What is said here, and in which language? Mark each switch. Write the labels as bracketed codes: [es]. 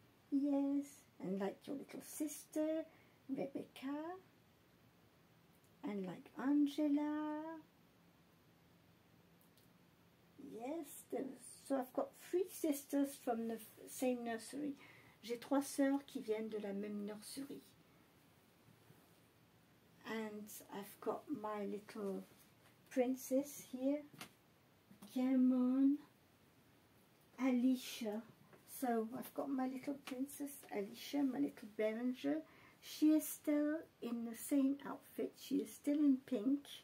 [en] Yes, and like your little sister, Rebecca, and like Angela. Yes, so I've got 3 sisters from the same nursery. [fr] J'ai 3 sœurs qui viennent de la même nursery. [en] And I've got my little princess here. Come on. Alicia. So I've got my little princess Alicia, my little Berenger. She is still in the same outfit. She is still in pink.